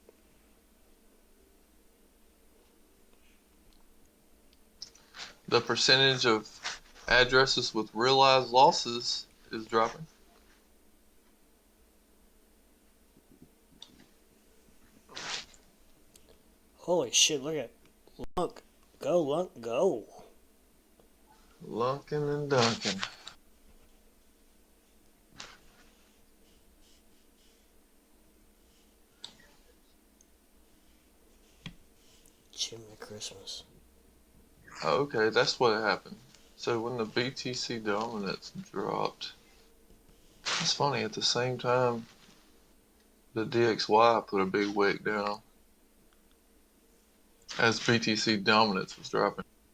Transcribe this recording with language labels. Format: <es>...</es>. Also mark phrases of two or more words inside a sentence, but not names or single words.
<en>The percentage of addresses with realized losses is dropping. Holy shit, look at Lunk. Go, Lunk, go. Lunkin' and dunkin'. Jimmy Christmas. Oh, okay, that's what happened. So when the BTC dominance dropped, it's funny, at the same time, the DXY put a big wick down as BTC dominance was dropping.</en>